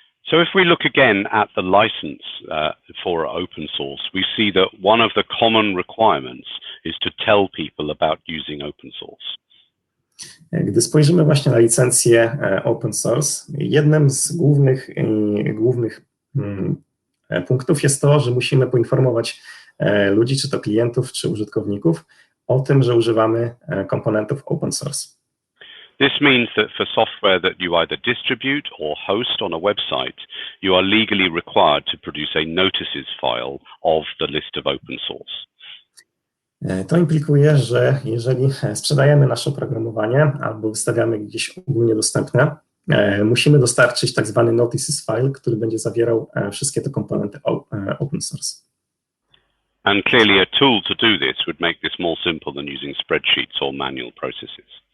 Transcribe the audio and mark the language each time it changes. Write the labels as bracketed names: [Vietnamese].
[English] So if we look again at the license for open source, we see that one of the common requirements is to tell people about using open source. [Polish] Gdy spojrzymy właśnie na licencję open source, jednym z głównych punktów jest to, że musimy poinformować ludzi, czy to klientów, czy użytkowników, o tym, że używamy komponentów open source. [English] This means that for software that you either distribute or host on a website, you are legally required to produce a notices file of the list of open source. [Polish] To implikuje, że jeżeli sprzedajemy nasze oprogramowanie albo wystawiamy gdzieś ogólnie dostępne, musimy dostarczyć tak zwany notices file, który będzie zawierał wszystkie te komponenty open source. [English] And clearly a tool to do this would make this more simple than using spreadsheets or manual processes.